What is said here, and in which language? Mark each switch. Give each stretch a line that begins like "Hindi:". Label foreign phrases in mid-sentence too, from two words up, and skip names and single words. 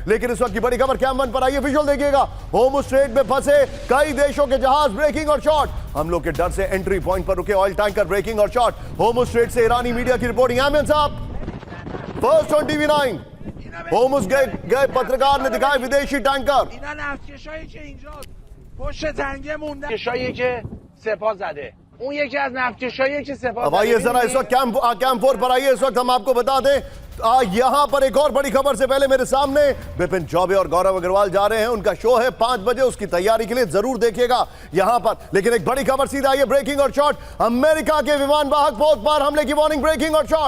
Hindi: लेकिन इस वक्त की बड़ी खबर कैंप 1 पर आइए, विजुअल देखिएगा। होर्मुज स्ट्रेट में फंसे कई देशों के जहाज, ब्रेकिंग और शॉट। हम लोग के डर से
English: entry point
Hindi: पर रुके
English: oil tanker,
Hindi: ब्रेकिंग और शॉट। होर्मुज स्ट्रेट से ईरानी मीडिया की रिपोर्टिंग। आमिर साहब,
English: first on TV 9.
Hindi: होर्मुज गए पत्रकार ने दिखाया विदेशी टैंकर।
Persian: اینا نفتکشایی که اینجا پشت تنگه موندن، کشایی که سپاه زده اون یکی از نفتکشاییه که سپاه
Hindi: अब आइए जरा इस वक्त कैंप 4 पर आइए। इस वक्त हम आपको बता दें यहां पर एक और बड़ी खबर से पहले मेरे सामने विपिन चौबे और गौरव अग्रवाल जा रहे हैं। उनका शो है 5 बजे, उसकी तैयारी के लिए जरूर देखिएगा यहां पर। लेकिन एक बड़ी खबर सीधा आइए, ब्रेकिंग और शॉट। अमेरिका के विमान वाहक पोत पर हमले की वार्निंग, ब्रेकिंग और शॉट।